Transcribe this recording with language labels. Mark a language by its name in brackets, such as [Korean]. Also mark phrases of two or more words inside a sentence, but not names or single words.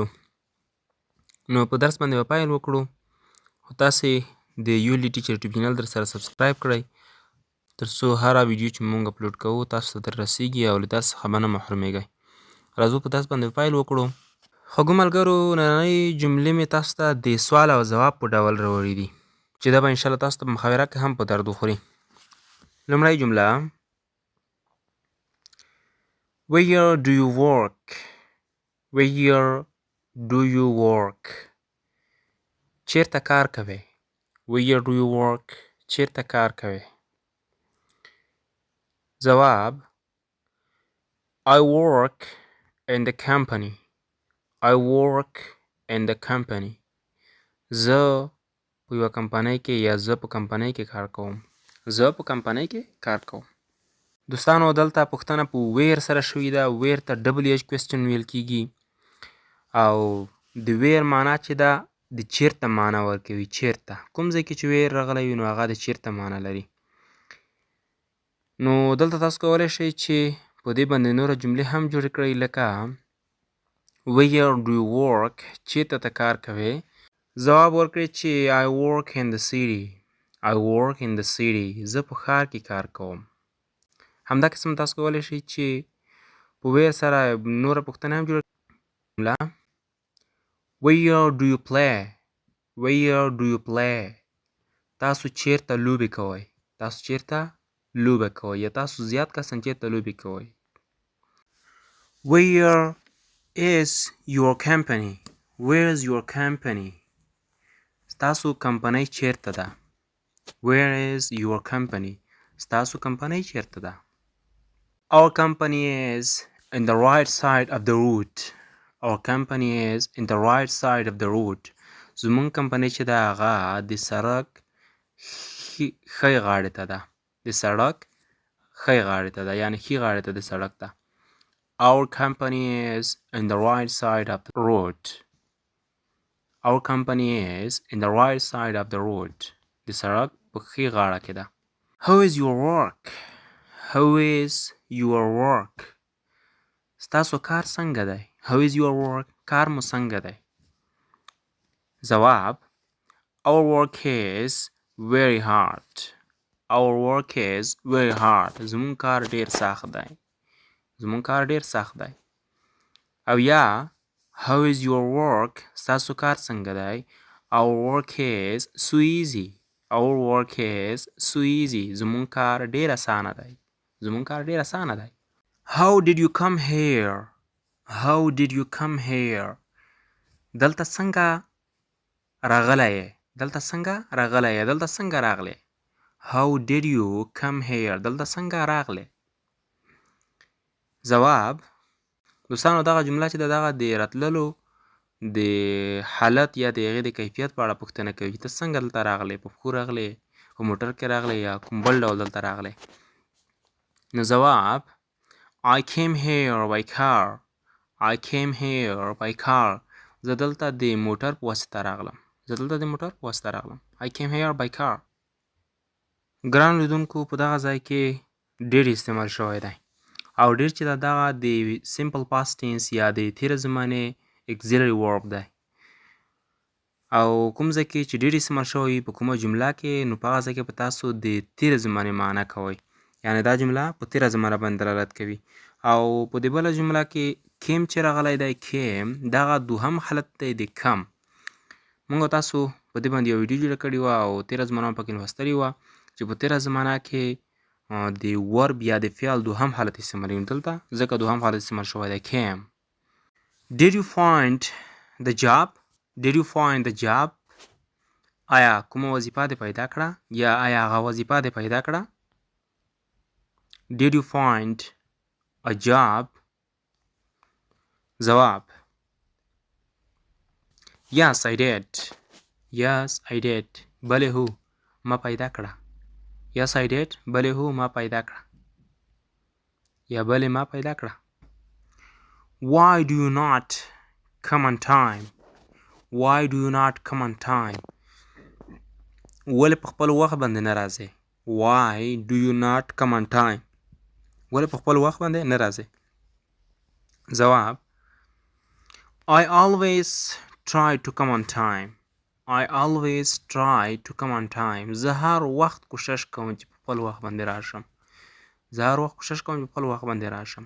[Pashto] نو په درس باندې به پیل وکړو. خو تاسې د یولی ټیچر یوټیوب چینل در سره سبسکرایب کړئ تر څو هره ویډیو چې مونږ اپلوډ کوو تاسو ته در رسیږي او له درس څخه به نه محرومیږئ. راځو په درس باندې پیل وکړو. خوږو ملګرو، نننۍ جملې مې تاسو ته د سوال او ځواب په ډول راوړي دي چې دا به انشاءالله تاسو ته په محاوره کې هم په درد وخوري. لومړی جمله: [English] Where do you work? Where do you work? [Pashto] چیرته کار کوئ؟ [English] Where do you work? [Pashto] چیرته کار کوئ؟ ځواب: [English] I work in the company. I work in the company. [Pashto] زه په یوه کمپنۍ کې یا زه په کمپنۍ کې کار کوم. زه په کمپنۍ کې کار کوم. دوستانو، دلته پوښتنه په ویر سره شوې ده. ویر ته [English] WH question [Pashto] ویل کېږي او د ویر معنا چې ده د چیرته معنا ورکوي. چیرته کوم ځای کې چې ویر راغلی وي نو هغه د چیرته معنا لري. نو دلته تاسو کولی شئ چې په دې باندې نوره جملې هم جوړې کړئ، لکه [English] Where do you work؟ [Pashto] چیرته ته کار کوئ؟ ځواب ورکړئ چې [English] I work in the city. I work in the city. [Pashto] زه په ښار کې کار کوم. همدا قسم تاسو کولی شئ چې په ویر سره نوره پوښتنه هم جوړه کړئ. [English] Where do you play؟ Where do you play؟ [Pashto] تاسو چیرته لوبې کوئ؟ تاسو چیرته لوبه کوئ یا تاسو زیات کسان چیرته لوبې کوئ؟ [English] Where is your company؟ Where is your company؟ [Pashto] ستاسو کمپنۍ چیرته ده؟ [English] Where is your company؟ [Pashto] ستاسو کمپنۍ چیرته ده؟ [English] Our company is in the right side of the road. Our company is in the right side of the road. [Pashto] زمونږ کمپنۍ چې ده هغه د سړک ښی غاړې ته ده. د سړک ښی غاړې ته ده، یعنې ښي غاړې ته د سړک ده. [English] Our company is in the right side of the road. Our company is in the right side of the road. [Pashto] د سړک په ښي غاړه کې ده. [English] How is your work؟ How is your work؟ [Pashto] ستاسو کار څنګه دی؟ [English] How is your work؟ [Pashto] کار مو څنګه دی؟ ځواب: [English] Our work is very hard. Our work is very hard. [Pashto] زمون کار ډیر سخت دی. زمون کار ډیر سخت دی. او یا [English] How is your work؟ [Pashto] ستاسو کار څنګه دی؟ [English] Our work is so easy. Our work is so easy. [Pashto] زمون کار ډیر اسانه دی. زمون کار ډیر اسانه دی. [English] How did you come here؟ How did you come here؟ [Pashto] دلته څنګه راغلی یې؟ دلته څنګه راغلی یې؟ دلته څنګه راغلی؟ [English] How did you come here؟ [Pashto] دلته څنګه راغلی؟ ځواب: دوستانو، دغه جمله چې دغه د راتللو د حالت یا د هغې د کیفیت په اړه پوښتنه کوي. ته څنګه دلته راغلی؟ په پښو راغلی، په موټر کې راغلی یا کوم بل ډول دلته راغلی؟ نو ځواب: [English] I came here by car. I came here by car. [Pashto] زه دلته د موټر په واسطه راغلم. زه دلته د موټر په واسطه راغلم. [English] I came here by car. [Pashto] ګران لیدونکو، په دغه ځای کې ډېر استعمال شوی دی او ډېر چې دغه د [English] simple past tense [Pashto] یا د تېره زمانې [English] auxiliary verb [Pashto] دی او کوم ځای کې چې ډېر استعمال شوی په کومه جمله کې، نو په هغه ځای کې به تاسو د تېره زمانې معنا کوئ. یعنې دا جمله په تېره زمانه باندې دلالت کوي. او په دې بله جمله کې کیم چې راغلی دی، کیم دغه دوهم حالت دی د کم. موږ تاسو په دې باندې یو ویډیو جوړه کړې وه او تېره زمانه مو پکې لوستلې وه چې په تېره زمانه کې د ورب یا د فعل دوهم حالت استعمالوي. دلته ځکه دوهم حالت استعمال شوی دی، کیم. [English] Did you find the job؟ Did you find the job؟ [Pashto] آیا کومه وظیفه دې پیدا کړه یا آیا هغه وظیفه دې پیدا کړه؟ [English] Did you find a job؟ ځواب: Yes I did. Yes I did. [Pashto] بله هو، ما پیدا کړه. [English] Yes I did. [Pashto] بلې هو ما پیدا کړه یا بلې ما پیدا کړه. [English] Why do you not come on time? Why do you not come on time? [Pashto] ولې په خپل وخت باندې نه راځې؟ [English] Why do you not come on time? [Pashto] ولې په خپل وخت باندې نه راځې؟ [English] ځواب I always try to come on time. I always try to come on time. [Pashto] زه هر وخت کوشش کوم چې په خپل وخت باندې راشم. زه هر وخت کوشش کوم چې په خپل وخت باندې راشم.